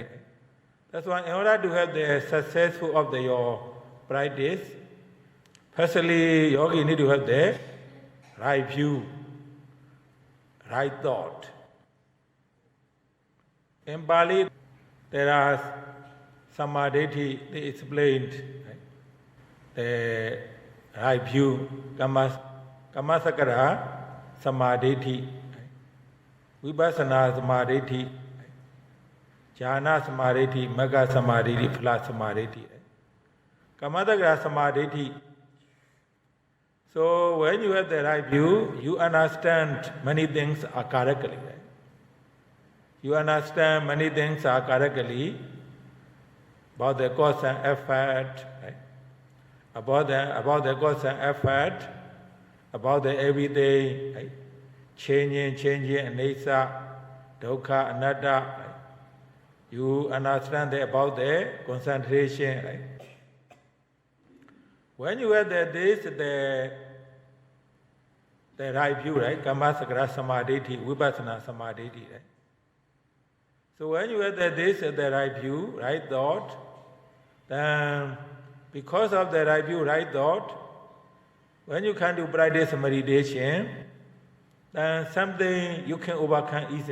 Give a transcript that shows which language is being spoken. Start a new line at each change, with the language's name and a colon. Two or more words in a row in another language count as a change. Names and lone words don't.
English: That's why in order to have the successful of your practice, Firstly, yogi need to have the right view, right thought. In Pali, there are Samadhi, they explained the right view,
Pali: Kammasakara Samadhi, Vipassana Samadhi, Jhana Samadhi, Magga Samadhi, Phala Samadhi, Kammasakara Samadhi.
English: So when you have the right view, you understand many things are correctly. Right? You understand many things are correctly about the cause and effect, right? about the cause and effect, about the everyday, right? changing,
Pali: anicca, dukkha, anatta.
English: Right? You understand about the concentration. Right? When you have the right view, right?
Pali: Kammasakara Samadhi, Vipassana Samadhi,
English: right? So when you have the right view, right thought, then because of the right view, right thought, when you can do practice meditation, then something you can overcome easily.